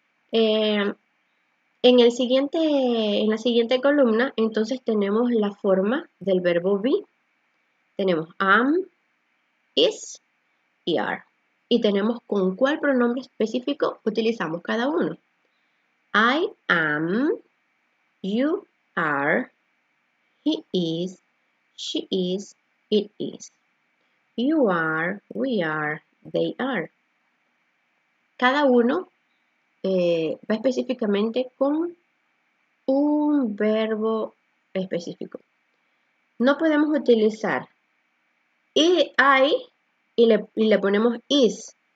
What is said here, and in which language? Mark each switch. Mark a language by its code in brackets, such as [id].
[es] En la siguiente columna, entonces tenemos la forma del verbo be. Tenemos am, is y are. Y tenemos con cuál pronombre específico utilizamos cada uno. [en] I am, you are, he is, she is, it is. You are, we are, they are. [es] Cada uno va específicamente con un verbo específico. No podemos utilizar I y le ponemos is.